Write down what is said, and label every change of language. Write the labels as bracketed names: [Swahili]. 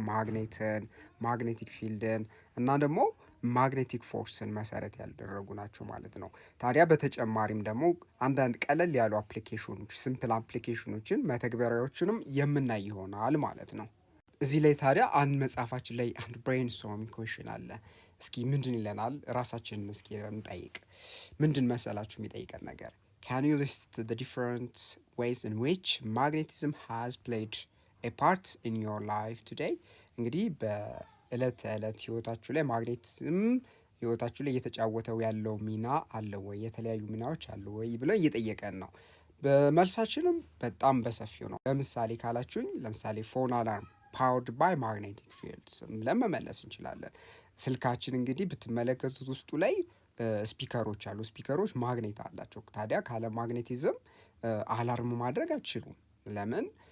[Amharic] ማግኔትን፣ ማግኔቲክ ፊልድን እና ደግሞ ማግኔቲክ ፎርስን መሰረት ያደረጉ ናቸው ማለት ነው። ታዲያ በተጨማሪም ደግሞ አንዳንድ ቀለል ያሉ አፕሊኬሽኖች፣ ሲምፕል አፕሊኬሽኖችን፣ መተግበሪያዎችንም የምናይ ይሆናል ማለት ነው። እዚህ ላይ ታዲያ አንድ መጽሐፋችን ላይ አንድ ብሬን ስቶርሚንግ ኩዌሽን አለ። እስኪ ምንድን ይለናል? ራሳችንን እስኪ እንጠይቅ። ምንድን መሰላችሁ የሚጠይቀን ነገር? [English] Can you list the different ways in which magnetism has played a part in your life today? [Amharic] እንግዲህ በእለት ተዕለት ህይወታችሁ ላይ ማግኔቲዝም ህይወታችሁ ላይ እየተጫወተው ያለው ሚና አለ ወይ? የተለያዩ ሚናዎች አሉ ወይ ብሎ እየጠየቀን ነው። በመልሳችንም በጣም በሰፊው ነው። ለምሳሌ ካላችሁኝ፣ ለምሳሌ [English] ፎን አላርም ፓወርድ ባይ ማግኔቲክ ፊልድስ [Amharic] ለመመለስ እንችላለን። ስልካችን እንግዲህ ብትመለከቱት ውስጡ ላይ ስፒከሮች አሉ። ስፒከሮች ማግኔት አላቸው። ታዲያ ካለ ማግኔቲዝም አላርም ማድረግ አትችሉም። ለምን?